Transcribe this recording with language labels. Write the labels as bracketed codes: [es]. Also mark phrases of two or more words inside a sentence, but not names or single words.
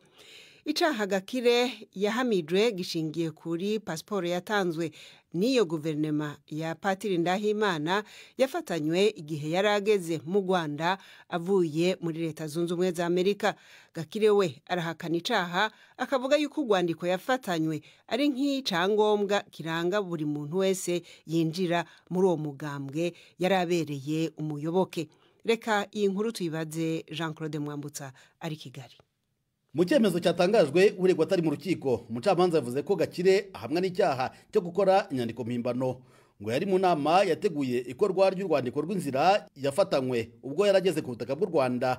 [rn] Icaha Gakire yahamijwe gishingiye kuri pasiporo yatanzwe n'iyo guverinoma ya Patiri Ndahimana yafatanywe igihe yarageze mu Rwanda avuye muri Leta Zunze Ubumwe za Amerika. Gakire we arahakana icaha, akavuga yuko urwandiko yafatanywe ari nk'icangombwa kiranga buri muntu wese yinjira muri uwo mugambwe yarabereye umuyoboke. [rw] Reka iyi nkuru tuyibaze Jean-Claude Mwambutsa ari Kigali. Mu cyemezo cyatangajwe uregwa atari mu rukiko, umucamanza yavuze ko Gakire ahamwa n'icyaha cyo gukora inyandiko mpimbano. Ngo yari mu nama yateguye ikorwa ry'urwandiko rw'inzira yafatanywe ubwo yarageze ku butaka bw'u Rwanda.